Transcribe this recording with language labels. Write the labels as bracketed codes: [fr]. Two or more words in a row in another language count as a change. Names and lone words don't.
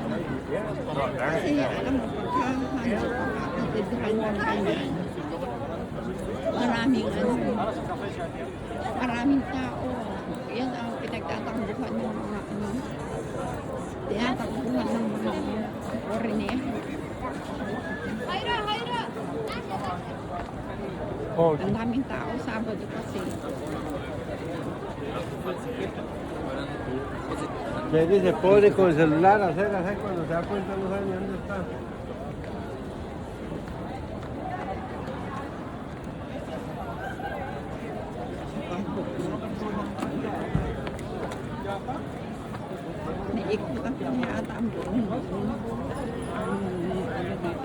[tl] Kasi alam mo, pagkahanap katedral ng ganyan, maraming tao. Yan ang pinagtatakbuhan ng mga ano, tinatakbuhan ng mga foreigner. Ang daming tao, Sabado kasi. [es] Me dice, puede con celular hacer así cuando se da cuenta no sabe ni dónde está. [tl] Naikutan ko niya ata ang buong ano dito.